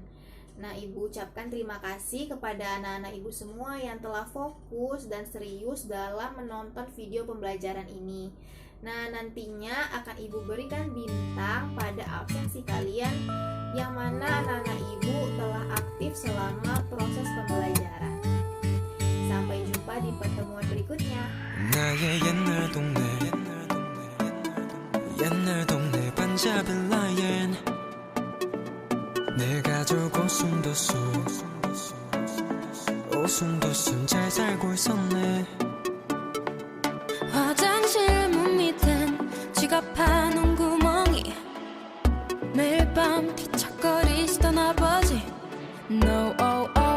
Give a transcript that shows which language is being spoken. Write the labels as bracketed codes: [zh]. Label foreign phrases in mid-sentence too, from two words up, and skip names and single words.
[id] Nah, ibu ucapkan terima kasih kepada anak-anak ibu semua yang telah fokus dan serius dalam menonton video pembelajaran ini. Nah, nantinya akan ibu berikan bintang pada absensi kalian yang mana anak-anak ibu telah aktif selama proses pembelajaran. Sampai jumpa di pertemuan berikutnya. [ko] 나의 옛날 동네 옛날 동네 반자빌라엔 내 가족 오순도순 오순도순 잘 살고 있었네 화장실 문 밑엔 지갑하는 구멍이 매일 밤 뒤척거리시던 아버지 No